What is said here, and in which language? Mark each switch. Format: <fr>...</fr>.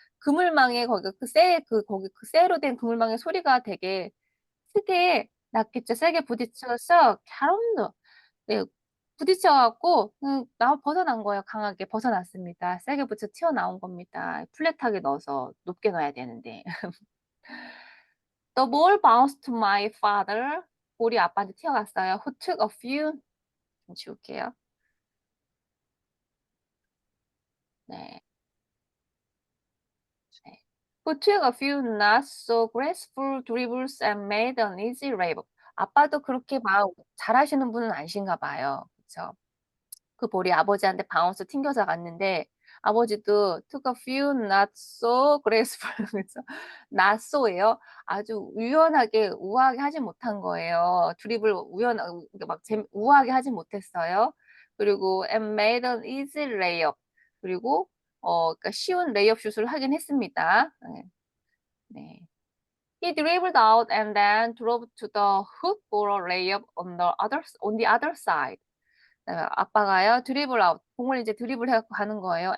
<ko>그물망에 거기 그 쇠로 된 그물망의 소리가 되게 크게 났겠죠. 세게 부딪혀서 갸롬노. 네, 부딪혀갖고 벗어난 거예요. 강하게 벗어났습니다. 세게 붙여 튀어나온 겁니다. 플랫하게 넣어서 높게 넣어야 되는데.</ko> <en>The ball bounced to my father.</en> <ko>볼이 아빠한테 튀어갔어요.</ko> <en>Who took a few.</en> <ko>좀 지울게요. 네.</ko> <en>Who took a few not so graceful dribbles and made an easy layup.</en> <ko>아빠도 그렇게 막 잘하시는 분은 아니신가 봐요. 그렇죠? 그 볼이 아버지한테 바운스 튕겨서 갔는데 아버지도</ko> <en>took a few not so graceful.</en> <ko>그래서 not so예요. 아주 우아하게 하지 못한 거예요. 드리블 우아하게 하지 못했어요.</ko> <en>그리고 and made an easy layup.</en> <ko>그리고 그러니까 쉬운 레이업 슛을 하긴 했습니다. 네.</ko> <en>He dribbled out and then drove to the hoop for a layup on the other side.</en> <ko>아빠가요 드리블 아웃, 공을 이제 드리블 해갖고 가는 거예요.</ko>